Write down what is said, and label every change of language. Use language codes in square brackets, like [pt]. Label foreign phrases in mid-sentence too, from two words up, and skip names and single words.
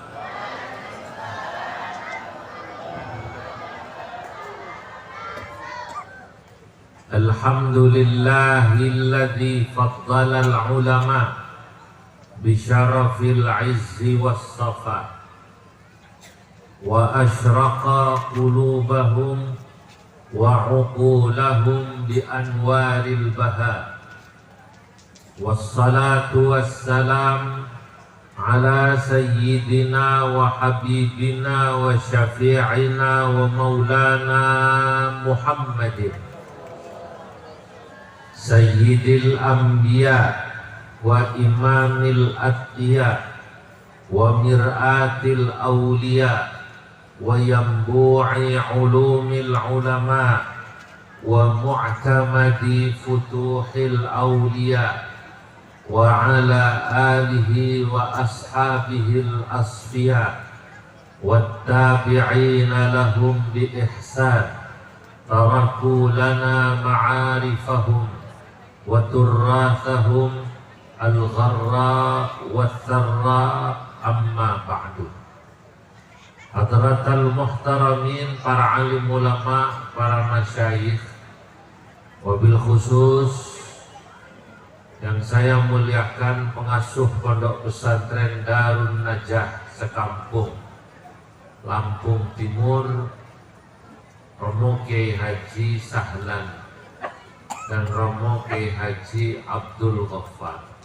[ar] الحمد لله الذي فضل العلماء بشرف العز والصفا وأشرق قلوبهم وعقولهم بأنوار البها. والصلاة والسلام على سيدنا وحبيبنا وشفيعنا ومولانا محمد سيد الأنبياء وإمام الأتقياء ومرآة الأولياء وينبوع علوم العلماء ومعتمد فتوح الأولياء وعلى آله وأصحابه الأصفياء وتابعين لهم بإحسان تركوا لنا معارفهم وتراثهم الغراء والثرى أما بعد. حضرات المحترمين, [id] para alim ulama, para masyayikh, [ar] وبالخصوص [id] yang saya muliakan pengasuh pondok pesantren Darun Najah sekampung Lampung Timur, Romo Kiai Haji Sahlan dan Romo Kiai Haji Abdul Ghaffar.